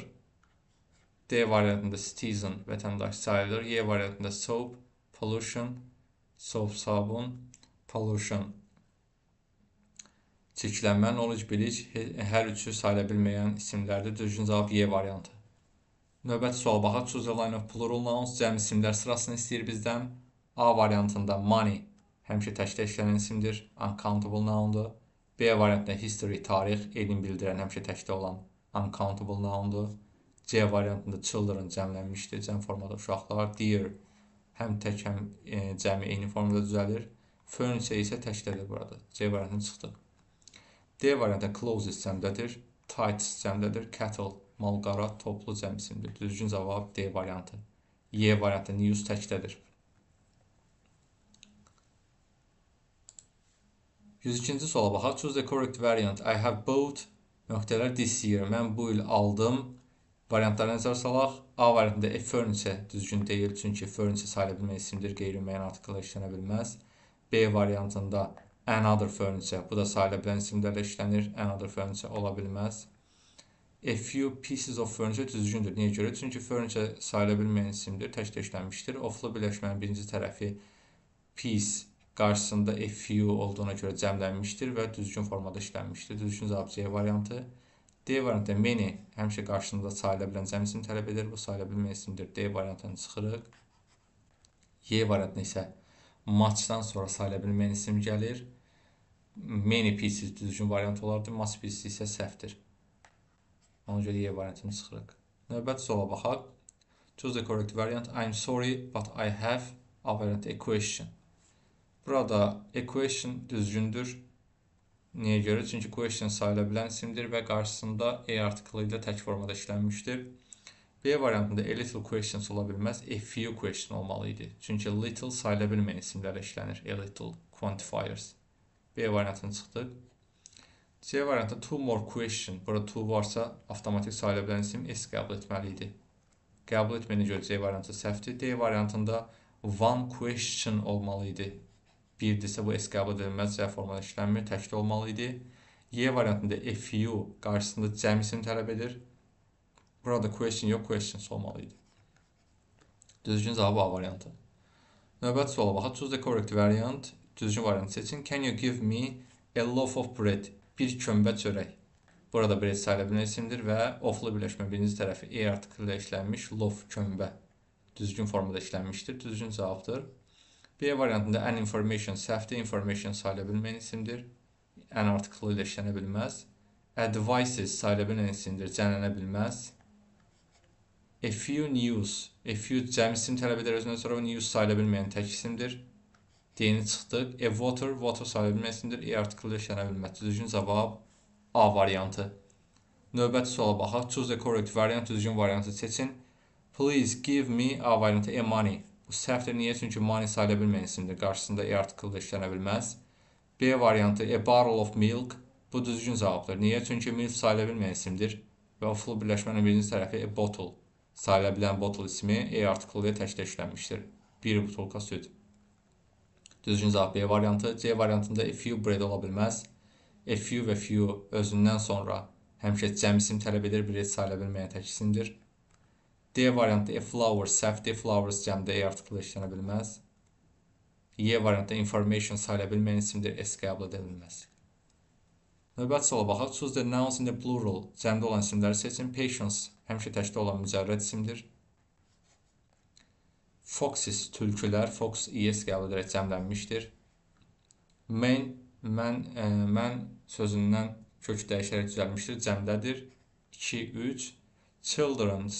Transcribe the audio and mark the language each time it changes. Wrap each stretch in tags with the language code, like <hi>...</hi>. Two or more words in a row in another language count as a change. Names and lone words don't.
<az>D variantında citizen, vətəndaş sayılır. Y variantında soap, pollution, soap sabun, pollution çirklənmə, knowledge, bilic, hər üçü sayıla bilməyən isimlərdir. Düzgün cavab Y variantı. Növbəti sual baxaq.</az> <en>Choose a line of plural nouns.</en> <az>Cəm isimlər sırasını istəyir bizdən. A variantında money, həmişə təkdə işlənən isimdir.</az> <en>Uncountable noundur.</en> <az>B variantında history, tarix, elm bildirən, həmişə təkdə olan</az> <en>uncountable noundur.</en> <az>C variantında children cəmlənmişdir. Cəm formada uşaqlar. Dear, həm tək, həm cəmi eyni formada düzəlir. Furniture isə təkdədir burada. C variantını çıxdıq. D variantında clothes cəmdədir. Tights cəmdədir. Cattle, mal-qara, toplu cəm isimdir. Düzgün cavab D variantı. Y variantında news təkdədir. 102-ci suala baxaq.</az> <en>Choose the correct variant. I have bought</en> <az>nöqtələr</az> <en>this year.</en> <az>Mən bu il aldım. Variantlarına nəzər salaq. A variantında</az> <en>a furniture</en> <az>düzgün deyil. Çünki furniture sayıla bilməyən isimdir. Qeyri-müəyyən artiklə işlənə bilməz. B variantında</az> <en>another furniture.</en> <az>Bu da sayıla bilən isimlərlə işlənir.</az> <en>Another furniture</en> <az>ola bilməz.</az> <en>A few pieces of furniture düzgündür.</en> <az>Niyə görə? Çünki furniture sayıla bilməyən isimdir. Təkdə işlənmişdir. Oflu birləşmənin birinci tərəfi piece qarşısında</az> <en>a few</en> <az>olduğuna görə cəmlənmişdir və düzgün formada işlənmişdir. Düzgün cavab C variantı. D variantında many həmişə qarşısında sayıla bilən cəm isim tələb edir. Bu sayıla bilməyən isimdir. D variantını çıxırıq. Y variantında isə muchdan sonra sayıla bilməyən isim gəlir.</az> <en>Many pieces</en> <az>düzgün variant olardı.</az> <en>Much pieces</en> <az>isə səhvdir. Ona görə Y variantını çıxırıq. Növbəti suala baxaq.</az> <en>Choose the correct variant. I'm sorry, but I have</en> <az>A variantı</az> <en>a question.</en> <az>Burada</az> <en>a question</en> <az>düzgündür. Niyə görə? Çünki question sayıla bilən isimdir və qarşısında a artiklı ilə tək formada işlənmişdir. B variantında</az> <en>a little questions</en> <az>ola bilməz.</az> <en>A few question olmalı idi.</en> <az>Çünki little sayıla bilməyən isimlərlə işlənir.</az> <en>A little quantifiers.</en> <az>B variantını çıxdıq. C variantında</az> <en>two more question.</en> <az>Burada two varsa avtomatik sayıla bilən isim S qəbul etməli idi. Qəbul etməyinə görə C variantı səhvdir. D variantında</az> <en>one question</en> <az>olmalı idi. Birdirsə bu S qəbul edilməz, C formada işlənmir, təkdə olmalı idi. Y variantında</az> <en>a few</en> <az>qarşısında cəm isim tələb edir. Burada question yox, questions olmalı idi. Düzgün cavab A variantı. Növbəti suala baxaq.</az> <en>Choose the correct variant.</en> <az>Düzgün variantı seçin.</az> <en>Can you give me a loaf of bread?</en> <az>Bir kömbə çörək. Burada bread sayıla bilən isimdir və</az> <en>oflu birləşmə</en> <az>birinci tərəfi E artiklı ilə işlənmiş. Loaf, kömbə. Düzgün formada işlənmişdir. Düzgün cavabdır. B variantında</az> <en>an information</en> <az>səhvdir. Information sayıla bilməyən isimdir. An artiklı ilə işlənə bilməz. Advices sayıla bilməyən isimdir. Cəmlənə bilməz.</az> <en>A few news. A few</en> <az>cəm isim tələb edir özündən sonra news sayıla bilməyən tək isimdir. D-ni çıxdıq.</az> <en>A water.</en> <az>Water sayıla bilməyən isimdir.</az> <en>E article</en> <az>işlənə bilməz. Düzgün cavab A variantı. Növbəti suala baxaq.</az> <en>Choose the correct variant.</en> <az>Düzgün variantı seçin.</az> <en>Please give me</en> <az>A variantı</az> <en>a money.</en> <az>Bu səhvdir. Niyə? Çünki money sayıla bilməyən isimdir. Qarşısında</az> <en>e article</en> <az>işlənə bilməz. B variantı</az> <en>a barrel of milk.</en> <az>Bu düzgün cavabdır. Niyə? Çünki milk sayıla bilməyən isimdir. Və oflu birləşmənin birinci tərəfi</az> <en>a bottle.</en> <az>Sayıla bilən bottle ismi</az> <en>e article</en> <az>ilə təkdə işlənmişdir. Bir butulka süd. Düzgün cavab B variantı. C variantında</az> <en>a few bread</en> <az>ola bilməz.</az> <en>A few</en> <az>və few özündən sonra həmişə cəm isim tələb edir. Bir sayıla bilməyən tək isimdir. D variantı</az> <en>a flower</en> <az>səhvdir. Flowers cəmdə</az> <en>e article</en> <az>işlənə bilməz. Y variantda information sayıla bilməyən isimdir. S qəbul edilməz. Növbəti suala baxaq.</az> <en>Choose the nouns in the plural.</en> <az>Cəmdə olan isimləri seçin. Patience həmişə təkdə olan mücərrəd isimdir. Foxes tülkülər. Fox es qəbul edərək cəmlənmişdir. Mən sözündən kök dəyişərək düzəlmişdir. Cəmdədir. 2, 3. Children's.</az>